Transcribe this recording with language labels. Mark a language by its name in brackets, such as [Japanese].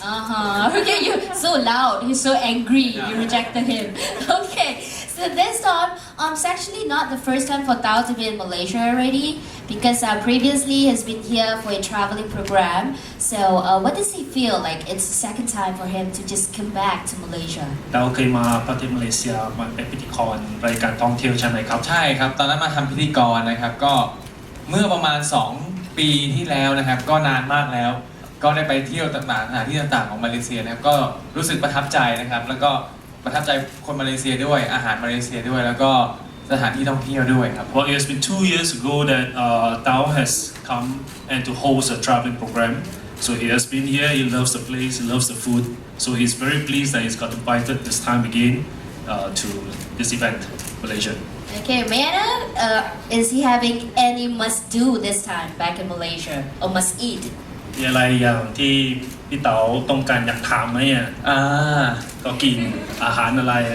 [English] Okay, you're so loud. You're so angry. You rejected him. Okay, so this time, it's actually not the first time for Tao to be in Malaysia already, because previously he's been here for a traveling program. So, what does he feel like? It's the second time for him to just come back to Malaysia. [Thai] เราเคยมาประเทศมาเลเซียมาเป็นพิธีกรรายการท่องเที่ยวใช่ไหมครับ ใช่ครับ ตอนนั้นมาทำพิธีกรนะครับ ก็เมื่อประมาณ 2 ปีที่แล้วนะครับ ก็นานมากแล้ว ก็ได้ไปเที่ยวต่างๆสถานที่ต่างๆของมาเลเซียนะครับ ก็รู้สึกประทับใจนะครับ แล้วก็ประทับใจคนมาเลเซียด้วย อาหารมาเลเซียด้วย แล้วก็สถานที่ท่องเที่ยวด้วยครับ [English] Well, it has been 2 years ago that Tao has come and to host a traveling program. So he has been here. He loves the place. He loves the food. So he's very pleased that he's got invited this time again to this event, Malaysia. Okay, may I know, is he having any must-do this time back in Malaysia, or must-eat? [Thai] มีอะไรอย่างที่พี่เต๋าต้องการอยากถามไหมอ่ะก็กินอาหารอะไร